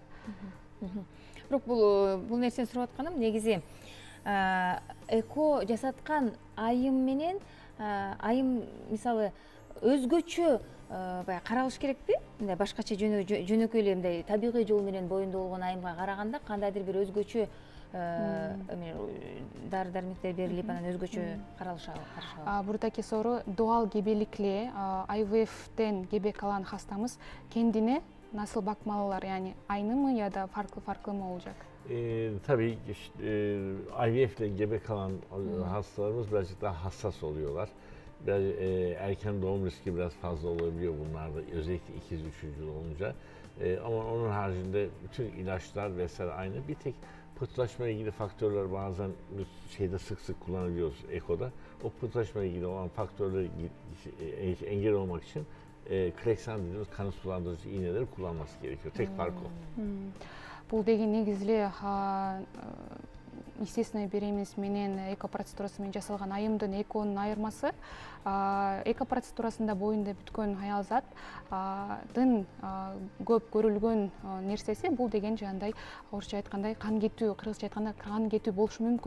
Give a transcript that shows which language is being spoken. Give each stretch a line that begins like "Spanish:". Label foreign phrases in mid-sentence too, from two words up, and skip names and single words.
Kyrgyz: Бирок бул нерсени сурап атканым негизи эко жасаткан айым менен айым мисалы өзгөчө баягы каралыш керекпи? Мындай башкача жөнөкөй эле мындай табигый жол менен боюнда болгон айымга караганда кандайдыр бир өзгөчө дары дармектер берилип анан өзгөчө каралышабы?
Turkish: Бурдaki soru doğal gebelikle IVF'den gebe kalan hastamız kendine nasıl bakmalılar? Yani aynı mı ya da farklı mı olacak? Tabii IVF ile gebe kalan hastalarımız birazcık daha hassas oluyorlar. Biraz erken doğum riski biraz fazla olabiliyor bunlarda, özellikle ikiz, üçüncü olunca. Ama onun haricinde bütün ilaçlar vesaire aynı. Bir tek pıhtılaşmaya ilgili faktörler bazen şeyde sık sık kullanılıyoruz ekoda. O pıhtılaşmaya ilgili olan faktörleri engel olmak için Kleksan dediğimiz kanı sulandırıcı iğneleri kullanması gerekiyor. Tek fark o.
Kyrgyz: Бул деген негизиле
Russian: естественный беременность
Kyrgyz: менен эко процедурасы менен жасалган айымдын экоонун айырмасы, эко процедурасында боюнда бүткөн аял заттын көп көрүлгөн нерсеси бул деген жандай орусча айткандай кан кетүү, кыргызча айтканда кан кетүү болушу мүмкүн.